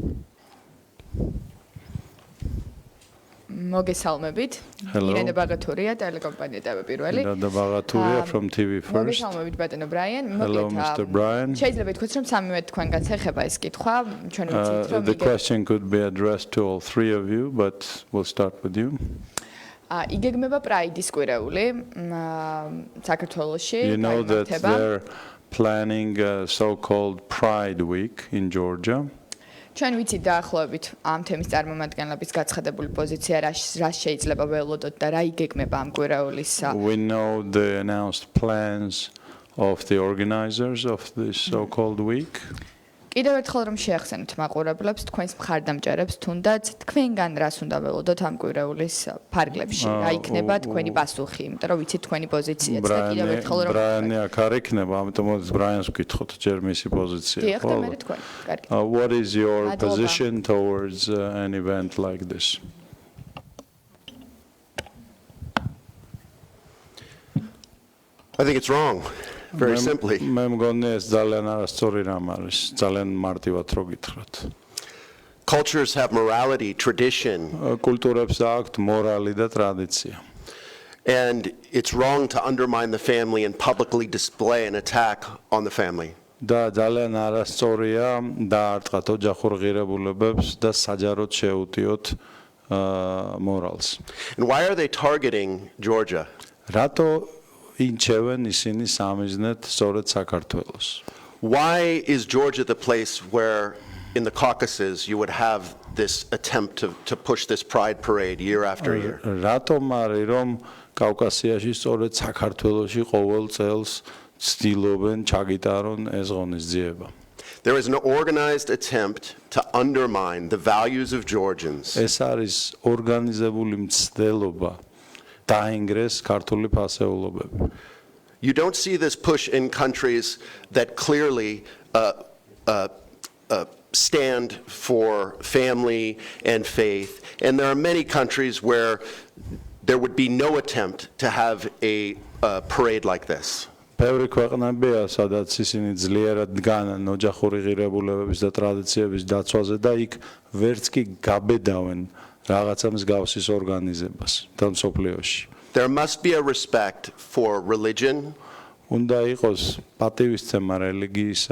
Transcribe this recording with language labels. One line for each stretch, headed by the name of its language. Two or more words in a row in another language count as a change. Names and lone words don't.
Georgian: მოგესალმებით. ირაკლი ბაღათურია ტელეკომპანია TV პირველი.
English: ირაკლი ბაღათურია from TV First.
Georgian: მოგესალმებით ბატონო ბრაიან.
English: Hello Mr. Brian.
Georgian: შეიძლება ითქვას რომ სამივე თქვენგანს ეხება ეს კითხვა. ჩვენ ვიცით რომ
English: The question could be addressed to all three of you, but we'll start with you.
Georgian: იგეგმება პრაიდის კვირეული საქართველოში.
English: You know that they're planning a so-called Pride Week in Georgia.
Georgian: ჩვენ ვიცით დაახლოებით ამ თემის წარმომადგენლების გაცხადებული პოზიცია რა შეიძლება ველოდოთ და რა იგეგმება ამ კვირეულის.
English: We know the announced plans of the organizers of this so-called week.
Georgian: კიდევ ერთხელ რომ შეახსენოთ მაყურებლებს თქვენს მხარდამჭერებს თუნდაც თქვენგან რას უნდა ველოდოთ ამ კვირეულის ფარგლებში რა იქნება თქვენი პასუხი იმიტომ რომ ვიცით თქვენი პოზიციაც და კიდევ ერთხელ რომ ბრაიანი აქ არ იქნება ამიტომ ბრაიანს ვკითხოთ ჯერ მისი პოზიცია დიახ და მე თქვენ კარგი
English: What is your position towards an event like this I think it's wrong. Very simply.
Georgian: მე მგონი ეს ძალიან არასწორი რამ არის ძალიან მარტივად რო გითხრათ
English: Cultures have morality, tradition.
Georgian: კულტურებს აქვთ მორალი და ტრადიცია
English: And it's wrong to undermine the family and publicly display an attack on the family.
Georgian: და ძალიან არასწორია დაარტყათ ოჯახურ ღირებულებებს და საჯაროდ შეუტიოთ მორალს
English: And why are they targeting Georgia?
Georgian: რატო ინჩევენ ისინი სამიზნედ სწორედ საქართველოს
English: Why is Georgia the place where in the Caucasus you would have this attempt to push this pride parade year after year?
Georgian: რატომ არის რომ კავკასიაში სწორედ საქართველოში ყოველ წელს ცდილობენ ჩაგიტარონ ეს ღონისძიება
English: There is an organized attempt to undermine the values of Georgians.
Georgian: ეს არის ორგანიზებული მცდელობა დაინგრეს ქართული ფასეულობები.
English: You don't see this push in countries that clearly stand for family and faith. And there are many countries where there would be no attempt to have a parade like this.
Georgian: ბევრი ქვეყნებია, სადაც ისინი ძლიერად დგანან ოჯახური ღირებულებების და ტრადიციების დაცვაზე და იქ ვერც კი გაბედავენ რაღაცა მსგავსის ორგანიზებას და მსოფლიოში.
English: There must be a respect for religion,
Georgian: უნდა იყოს პატივისცემა რელიგიისა,